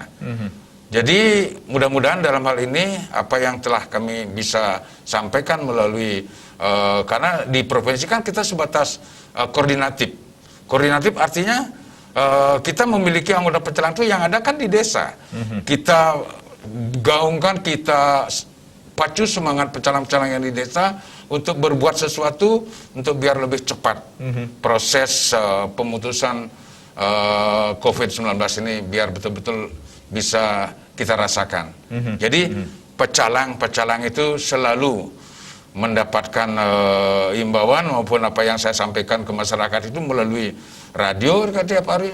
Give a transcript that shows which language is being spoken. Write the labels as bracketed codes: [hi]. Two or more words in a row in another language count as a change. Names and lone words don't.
[id] Jadi mudah-mudahan dalam hal ini apa yang telah kami bisa sampaikan melalui karena di provinsi kan kita sebatas koordinatif. Koordinatif artinya kita memiliki anggota pecalang itu yang ada kan di desa. Kita gaungkan, kita pacu semangat pecalang-pecalang yang di desa untuk berbuat sesuatu untuk biar lebih cepat proses pemutusan COVID-19 ini biar betul-betul bisa kita rasakan. Jadi pecalang-pecalang itu selalu mendapatkan imbauan maupun apa yang saya sampaikan ke masyarakat itu melalui radio tiap hari.